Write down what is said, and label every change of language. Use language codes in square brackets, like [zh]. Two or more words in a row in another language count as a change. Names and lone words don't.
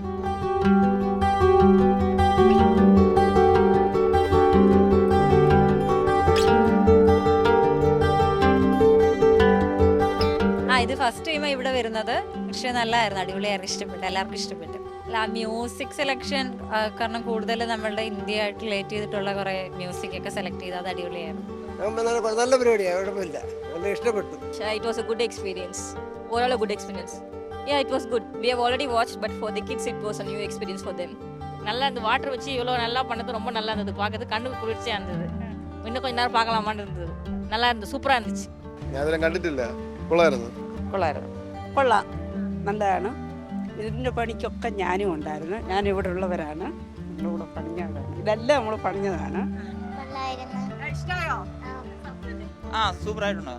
[ml] ഇത് [en] first time [ml] ഇവിടെ വരുന്നത്. പക്ഷേ നല്ലതായിരുന്നു, അടിപൊളിയായിരുന്നു, ഇഷ്ടപ്പെട്ടു, എല്ലാവർക്കും ഇഷ്ടപ്പെട്ടു. അല്ല, [en] music selection [ml] കാരണം കൂടുതൽ നമ്മളുടെ ഇന്ത്യയായിട്ട് റിലേറ്റ് ചെയ്തിട്ടുള്ള കുറേ മ്യൂസിക് ഒക്കെ സെലക്ട് ചെയ്ത് അത് അടിപൊളിയായിരുന്നു. നല്ല പരിപാടിയാണ്, കുഴപ്പമില്ല, നല്ല ഇഷ്ടപ്പെട്ടു. [en] It was a good experience. Overall a good experience. Yeah, it was good. We have already watched, but for the kids it was a new experience for them. [ta] நல்லா இருந்தது. வாட்டர் வச்சு இவ்வளோ நல்லா பண்ணது ரொம்ப நல்லா இருந்தது, பார்க்கறது கண்ணுக்கு குளிர்ச்சியாக இருந்தது. இன்னும் கொஞ்ச நேரம் பார்க்கலாமான்னு இருந்தது. நல்லா இருந்தது, സൂപ്പറാ இருந்துச்சு. [ml] ഞാൻ അതിനെ കണ്ടിട്ടില്ല, കൊള്ളായിരുന്നു. കൊള്ളാം, നല്ലതാണ്. ഇതിൻ്റെ പണിക്കൊക്കെ ഞാനും ഉണ്ടായിരുന്നു. ഞാൻ ഇവിടെ ഉള്ളവരാണ്, നമ്മളിവിടെ പണിഞ്ഞതാണ്. ഇതെല്ലാം നമ്മൾ പണിഞ്ഞതാണ്. ഇഷ്ടമായോ? സൂപ്പറായിട്ടുണ്ട്.